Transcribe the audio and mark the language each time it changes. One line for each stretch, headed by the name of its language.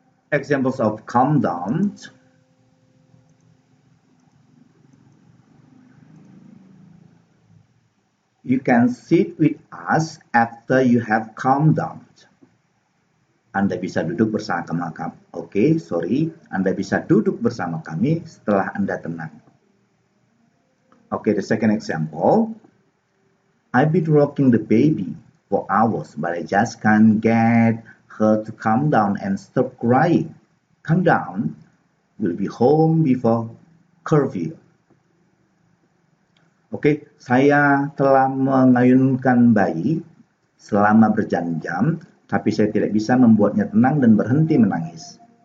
English: Examples of calm down. You can sit with us after you have calmed down.
Indonesian: Anda bisa duduk bersama kami. Anda bisa duduk bersama kami setelah Anda tenang.
English: Okay, the second example. I've been rocking the baby for hours, but I just can't get her to calm down and stop crying. Calm down. We'll be home before curfew.
Indonesian: Oke, saya telah mengayunkan bayi selama berjam-jam, tapi saya tidak bisa membuatnya tenang dan berhenti menangis.